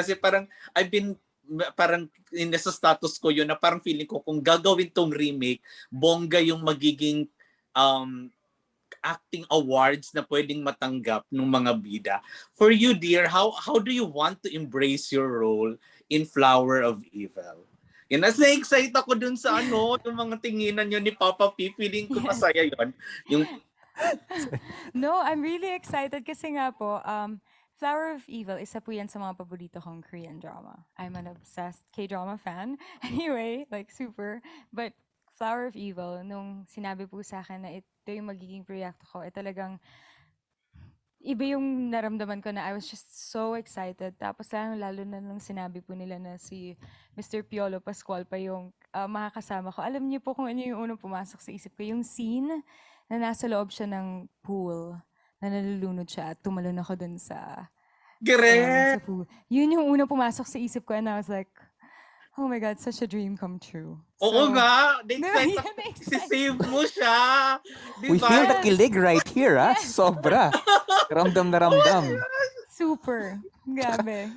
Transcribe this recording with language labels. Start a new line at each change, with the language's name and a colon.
Filipino: Kasi parang I've been parang nasa status ko yun na parang feeling ko kung gagawin tong remake, bongga yung magiging acting awards na pwedeng matanggap ng mga bida.
English: For you, dear, how do you want to embrace your role in Flower of Evil?
Filipino: Yan, na-excite ako dun sa yung mga tinginan nyo ni Papa P. Feeling ko masaya yun. Yung...
English: No, I'm really excited
Filipino: kasi nga po, Flower of Evil, isa po yan sa mga paborito kong Korean drama.
English: I'm an obsessed K-drama fan. Anyway, like super. But
Filipino: Flower of Evil, nung sinabi po sa akin na ito yung magiging proyekto ko, talagang iba yung naramdaman ko na
English: I was just so excited.
Filipino: Tapos lalo na nung sinabi po nila na si Mr. Piolo Pascual pa yung makakasama ko. Alam niyo po kung ano yung unang pumasok sa isip ko. Yung scene na nasa loob siya ng pool, na nalulunod siya at tumalon ako dun sa pool. Yun yung unang pumasok sa isip ko
English: and I was like, oh my God, such a dream come true.
Filipino: Oo nga, save mo siya. Diba?
English: We feel the kilig right here, Sobra.
Filipino: Ramdam na ramdam. Super. Grabe.